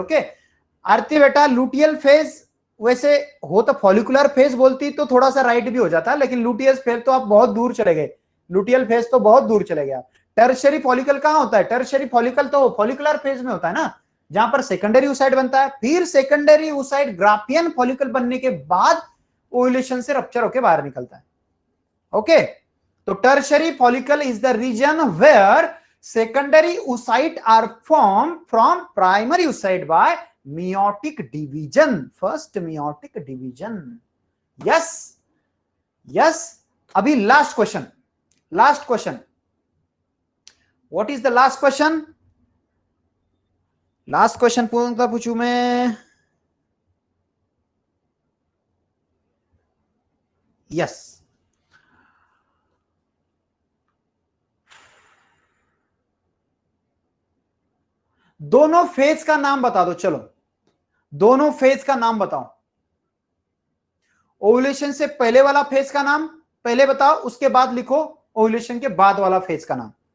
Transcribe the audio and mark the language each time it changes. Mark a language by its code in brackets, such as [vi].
[hi] Okay आरती बेटा, luteal phase वैसे हो तो फॉलिकुलर फेज बोलती तो थोड़ा सा राइट भी हो जाता, लेकिन लुटियल फेज तो आप बहुत दूर चले गए, लुटियल फेज तो बहुत दूर चले गए. टर्शियरी फॉलिकल कहां होता है? टर्शियरी फॉलिकल तो फॉलिकुलर फेज में होता है ना, जहां पर सेकेंडरी ऊसाइट बनता है. फिर सेकेंडरी ऊसाइट ग्राफियन फॉलिकल बनने के बाद ओव्यूलेशन से रप्चर होकर बाहर निकलता है. [en] Okay, तो tertiary follicle is the region where secondary oocyte are formed from primary oocyte by meiotic division, first meiotic division. yes. अभी last question, what is the last question? [hi] पूछूं मैं? yes, दोनों फेज का नाम बता दो. चलो दोनों फेज का नाम बताओ. ओव्यूलेशन से पहले वाला फेज का नाम पहले बताओ, उसके बाद लिखो ओव्यूलेशन के बाद वाला फेज का नाम.